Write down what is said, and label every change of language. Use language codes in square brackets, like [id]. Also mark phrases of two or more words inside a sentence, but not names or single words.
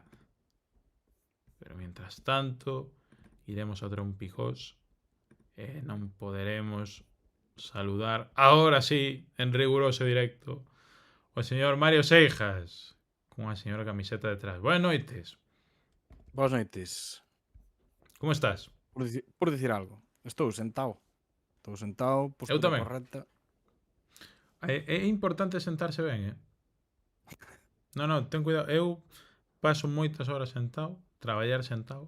[es] Pero mientras tanto, iremos a Trompijos. No podremos saludar ahora sí, en riguroso directo, al señor Mario Seijas, con una señora camiseta detrás. Buenas noites. [gl] Boas noites. Como estás? Por dicir algo. Estou sentado, postura tamén. correcta. É importante sentarse ben, Non, ten cuidado. Eu paso moitas horas sentado, traballar sentado.